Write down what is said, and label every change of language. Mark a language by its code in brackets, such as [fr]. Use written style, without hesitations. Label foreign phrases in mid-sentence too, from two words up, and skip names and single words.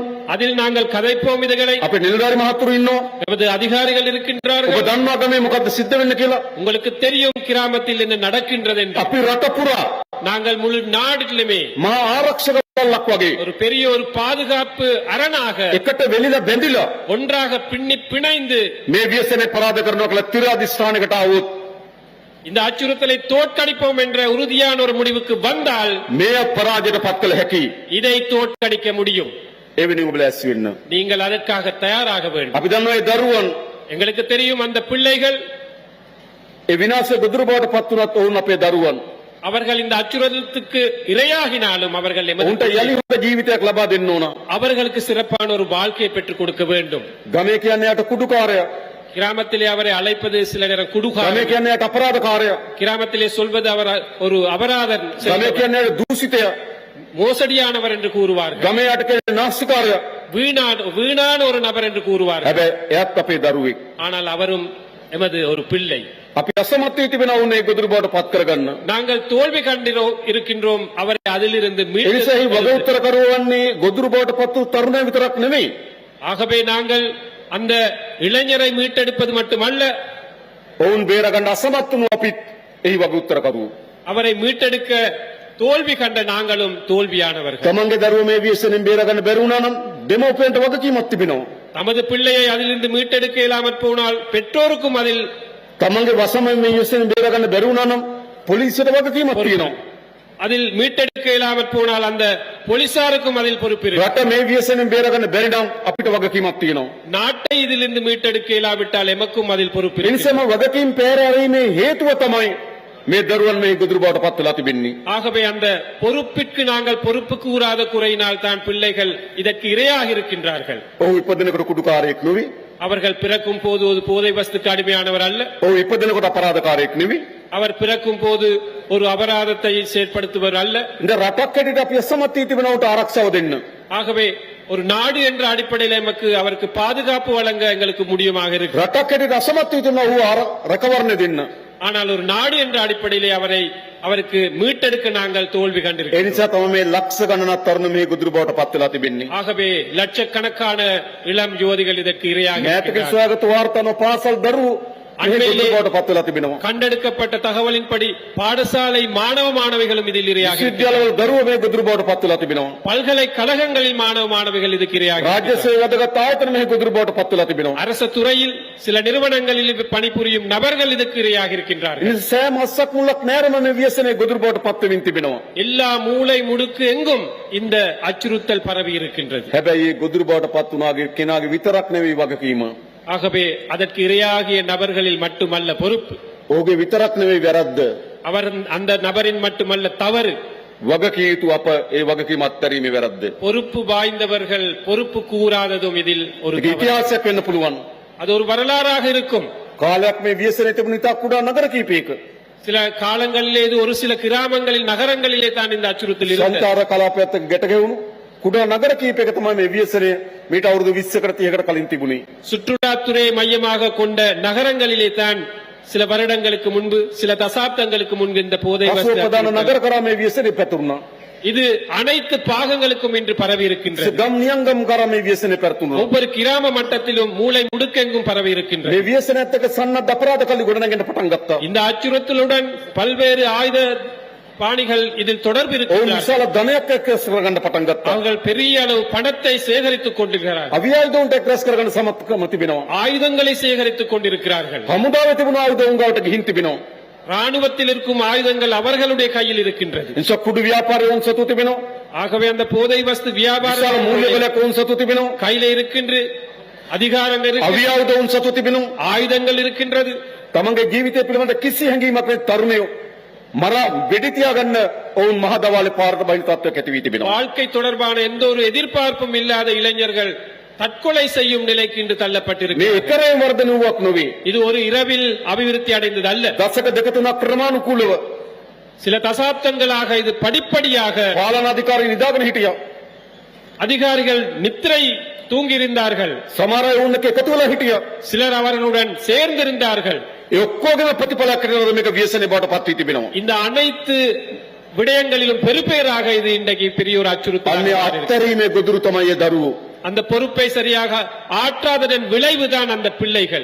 [ta] அதில் நாங்கள் கதைப்போம் இதுகளை. [si] අපේ නිලධාරි මහතුරු ඉන්නවා. [ta] நமது அதிகாரிகள் [si] ඔබ [ta] இருக்கின்றார்கள். [si] දන්නවා ගමේ මොකද්ද සිද්ධ වෙන්නේ කියලා? [ta] உங்களுக்கு தெரியும் கிராமத்தில் என்ன நடக்கின்றது என்று. [si] අපි රට පුරා [ta] நாங்கள் முழு நாட்டிலுமே [si] මහා ආරක්ෂක බල්ලක් වගේ [ta] ஒரு பெரிய ஒரு பாதுகாப்பு அரணாக [si] එකට වෙලිලා බැඳිලා [ta] ஒன்றாக பிணைந்து [si] මේ ව්‍යසනයේ පරාද කරනවා කියලා තිර අධිෂ්ඨානයකට ආවොත් [ta] இந்த அச்சுறுத்தலை தோற்கடிப்போம் என்ற உறுதியான ஒரு முடிவுக்கு வந்தால் [si] මේ පරාජයට පත් කළ හැකි. [ta] இதை தோற்கடிக்க முடியும். [si] ඒ වෙනුවෙන් ඔබ ලෑස්ති වෙන්න. [ta] நீங்கள் அதற்காக தயாராக வேண்டும். [si] අපි දන්නවා ඒ දරුවන් [ta] எங்களுக்கு தெரியும் அந்த பிள்ளைகள், [si] ඒ විනාශ ගොදුරු බවට පත් වුණත් ඔවුන් අපේ දරුවන්. [ta] அவர்கள் இந்த அச்சுறுத்தலுக்கு இரையாகினாலும் அவர்கள் [si] උන්ට යලි හොඳ ජීවිතයක් ලබා දෙන්න ඕන. [ta] அவர்களுக்கு சிறப்பான ஒரு வாழ்க்கையை பெற்றுக் கொடுக்க வேண்டும். [si] ගමේ කියන්නේ යට කුඩුකාරයා. [ta] கிராமத்திலே அவரை அழைப்பது சில நேரம் [si] ගමේ [ta] குடுகாரன், [si] කියන්නේ යට අපරාධකාරයා. [ta] கிராமத்திலே சொல்வது அவர் ஒரு அபராதன், [si] ගමේ කියන්නේ යට දූෂිතයා. [ta] மோசடியானவர் என்று கூறுவார்கள். [si] ගමේ යට කියන්නේ නාස්තිකාරයා. [ta] வீணான ஒரு நபர் என்று கூறுவார்கள். [si] හැබැයි එයත් අපේ දරුවෙක්. [ta] ஆனால் அவரும் எமது ஒரு பிள்ளை. [si] අපි අසමත් වී තිබෙනවා උන් ඒ ගොදුරු බවට පත් කරගන්න. [ta] நாங்கள் தோல்வி இருக்கின்றோம் அவரை அதிலிருந்து [si] ඒ නිසා එහි වග උත්තර කරවන්නේ ගොදුරු බවට පත් වූ තරුණය විතරක් නෙවෙයි. [ta] ஆகவே நாங்கள் அந்த இளைஞரை மீட்டெடுப்பது மட்டுமல்ல, [si] ඔවුන් බේරගන්න අසමත් වුණු අපිත් එහි වග උත්තර කරු. [ta] அவரை மீட்டெடுக்க தோல்வி கண்ட நாங்களும் தோல்வியானவர்கள். [si] තමන්ගේ දරුවෝ මේ ව්‍යසනයෙන් බේරගන්න බැරි වුණා නම් දෙමව්පියන්ට වගකීමක් තිබෙනවා. [ta] தமது பிள்ளையை அதிலிருந்து மீட்டெடுக்க இயலாமற் போனால் பெற்றோருக்கும் அதில் [si] තමන්ගේ වසමෙන් මේ ව්‍යසනයෙන් බේරගන්න බැරි වුණා නම් පොලිසියට වගකීමක් තියෙනවා. [ta] அதில் மீட்டெடுக்க இயலாமற் போனால் அந்த போலீசாருக்கும் அதில் பொறுப்பு இருக்கு. [si] රට මේ ව්‍යසනයෙන් බේරගන්න බැරි නම් අපිට වගකීමක් තියෙනවා. [ta] நாட்டை இதிலிருந்து மீட்டெடுக்க இயலாவிட்டால் எமக்கும் அதில் பொறுப்பு [si] ඒ [ta] இருக்கு. [si] නිසාම වගකීම් පෙරහැරීමේ හේතුව තමයි මේ දරුවන් මේ ගොදුරු බවට පත් වෙලා තිබෙන්නේ. [ta] ஆகவே அந்த பொறுப்பிற்கு நாங்கள் பொறுப்பு கூறாத குறையினால் தான் பிள்ளைகள் இதற்கு இரையாக இருக்கின்றார்கள். [si] ඔහු ඉපදෙනකොට කුඩුකාරයෙක් නෙවෙයි. [ta] அவர்கள் பிறக்கும் போது ஒரு போதை வஸ்துக்கு அடிமையானவர் அல்ல. [si] ඔහු ඉපදෙනකොට අපරාධකාරයෙක් නෙවෙයි. [ta] அவர் பிறக்கும் போது ஒரு அபராதத்தை செயற்படுத்துவர் அல்ல. [si] இந்த රටක් හැටියට අපි අසමත් වී තිබෙනවට ආරක්ෂාව දෙන්න. [ta] ஆகவே ஒரு நாடு என்ற அடிப்படையில் எமக்கு அவருக்கு பாதுகாப்பு வழங்க எங்களுக்கு முடியுமாக இருக்கு. [si] රටක් හැටියට අසමත් වී තිබෙනවා ඔහු රැකවරණය දෙන්න. [ta] ஆனால் ஒரு நாடு என்ற அடிப்படையிலே அவருக்கு மீட்டெடுக்க நாங்கள் தோல்வி [si] ඒ [ta] கண்டிருக்கிறோம். [si] නිසා තමයි මේ ලක්ෂ ගණනක් තරුණ මේ ගොදුරු බවට පත් වෙලා තිබෙන්නේ. [ta] ஆகவே லட்சக்கணக்கான இளம் யுவதிகள் இதற்கு இரையாக [si] මෑතක [ta] இருக்கிறார்கள். [si] සොයාගත් වාර්තාන පාසල් දරුවෝ මේ ගොදුරු බවට පත් වෙලා තිබෙනවා. [ta] கண்டெடுக்கப்பட்ட தகவலின்படி பாடசாலை மாணவ மாணவிகளும் இதில் இரையாக இருக்கிறார்கள். [si] විශ්වවිද්‍යාලවල දරුවෝ මේ ගොදුරු බවට පත් වෙලා තිබෙනවා. [ta] பல்கலைக்கழகங்களில் மாணவ மாணவிகள் இதுக்கு இரையாக [si] රාජ්‍ය සේවය වැදගත් ආයතන මේ ගොදුරු බවට පත් වෙලා තිබෙනවා. [ta] அரசு துறையில் சில நிறுவனங்களில் பணிபுரியும் நபர்கள் இதுக்கு இரையாக இருக்கின்றார்கள். [si] ඉතින් සෑම අස්සක් මුලක් නෑරම මේ ව්‍යසනයේ ගොදුරු බවට පත් වෙමින් තිබෙනවා. [ta] எல்லா மூளை முடுக்கு எங்கும் இந்த அச்சுறுத்தல் பரவி இருக்கின்றது. [si] හැබැයි මේ ගොදුරු බවට පත් වුණාගේ කෙනාගේ විතරක් නෙවෙයි වගකීම. [ta] ஆகவே அதற்கு இரையாகிய நபர்களில் மட்டுமல்ல பொறுப்பு, [si] ඔහුගේ විතරක් නෙවෙයි වැරද්ද. [ta] அவர் அந்த நபரின் மட்டுமல்ல தவறு. [si] වගකිය යුතු අප ඒ වගකීම අත්හැරීමේ වැරද්ද. [ta] பொறுப்பு வாய்ந்தவர்கள் பொறுப்பு கூறாததும் இதில் ஒரு [si] ඒක [ta] தவறு. [si] ඉතිහාසයක් වෙන්න පුළුවන්. [ta] அது ஒரு வரலாறாக இருக்கும். [si] කාලයක් මේ ව්‍යසනයේ තිබුණ ඉතා කුඩා නගර කීපයක [ta] சில காலங்களிலே இது ஒரு சில கிராமங்களில் நகரங்களிலே தான் இந்த அச்சுறுத்தல் இருந்தது. [si] සංචාර කලාපයත් එක්ක ගැට ගැහුණු කුඩා නගර කීපයක තමයි මේ ව්‍යසනය මීට අවුරුදු 20කට 30කට කලින් තිබුණේ. [ta] சுற்றுலாத்துறை மையமாக கொண்ட நகரங்களிலே தான் சில வருடங்களுக்கு முன்பு, சில தசாப்தங்களுக்கு முன்பு இந்த போதை [si] පසුව [ta] வஸ்து [si] ප්‍රධාන [ta] அச்சுறுத்தல். [si] නගර කරා මේ ව්‍යසනය පැතුරුණා. [ta] இது அனைத்து பாகங்களுக்கும் இன்று பரவி இருக்கின்றது. [si] ගම් නියංගම් කරා මේ ව්‍යසනය පැතුරුණා. [ta] ஒவ்வொரு கிராம மட்டத்திலும் மூளை முடுக்கெங்கும் பரவி இருக்கின்றது. [si] මේ ව්‍යසනයත් එක්ක සන්නද්ධ අපරාධ කල්ලි ගොඩනගෙන පටන් ගත්තා. [ta] இந்த அச்சுறுத்தலுடன் பல்வேறு ஆயுத பாணிகள் இதில் தொடர்பு [si] ඔවුන් [ta] இருக்கிறார்கள். [si] විශාල ධනයක් එක්රැස් කරගන්න පටන් ගත්තා. [ta] அவர்கள் பெரிய அளவு பணத்தை சேகரித்துக் கொண்டிருக்கிறார்கள். [si] අවියායුධවුන්ට එක්රැස් කරගන්න සමත්කම තිබෙනවා. [ta] ஆயுதங்களை சேகரித்துக் கொண்டிருக்கிறார்கள். [si] හමුදාවේ තිබුණු ආයුධ උන් ගාවට ගිහින් තිබෙනවා. [ta] ராணுவத்தில் இருக்கும் ஆயுதங்கள் அவர்களுடைய கையில் இருக்கின்றது. [si] නිසා කුඩු ව්‍යාපාරය උන් සතු තිබෙනවා. [ta] ஆகவே அந்த போதை வஸ்து [si] විශාල [ta] வியாபாரம் [si] මූල්‍ය බලයක් උන් සතු තිබෙනවා. [ta] கையில இருக்கின்ற அதிகாரங்கள் இருக்கு, [si] අවියායුධ උන් සතු තිබෙනවා. [ta] ஆயுதங்கள் இருக்கின்றது. [si] තමන්ගේ ජීවිතය පිළිබඳ කිසි හැඟීමක් නැති තරුණයෝ මරා වෙඩි තියාගන්න ඔවුන් මහ දවාලේ පාරට බහින තත්ත්වයක් ඇති වී තිබෙනවා. [ta] வாழ்க்கை தொடர்பான எந்த ஒரு எதிர்பார்ப்பும் இல்லாத இளைஞர்கள் தற்கொலை செய்யும் நிலைக்கு இன்று [si] මේ [ta] தள்ளப்பட்டிருக்கிறார்கள். [si] එකරේ වර්ධන වූවක් නොවේ. [ta] இது ஒரு இரவில் அபிவிருத்தி அடைந்தது அல்ல. [si] දශක දෙක තුනක් ක්‍රමානුකූලව [ta] சில தசாப்தங்களாக இது படிப்படியாக [si] පාලනාධිකාරී නිදාගෙන හිටියා. [ta] அதிகாரிகள் நித்திரை தூங்கியிருந்தார்கள். [si] සමහර අය ඔවුන් එක්ක එකතු වෙලා හිටියා. [ta] சிலர் அவர்களுடன் சேர்ந்திருந்தார்கள். [si] ඒ ඔක්කොගේම ප්‍රතිඵලයක් කරනවා මේක ව්‍යසනයේ බවට පත් වී තිබෙනවා. [ta] இந்த அனைத்து விடயங்களிலும் பெருபேராக இது இன்றைக்கு பெரிய ஒரு [si] අන්නේ [ta] அச்சுறுத்தல். [si] අත්හැරීමේ ගොදුරු තමයි ඒ දරුවෝ. [ta] அந்த பொறுப்பை சரியாக ஆற்றாததன் விளைவுதான் அந்த பிள்ளைகள்.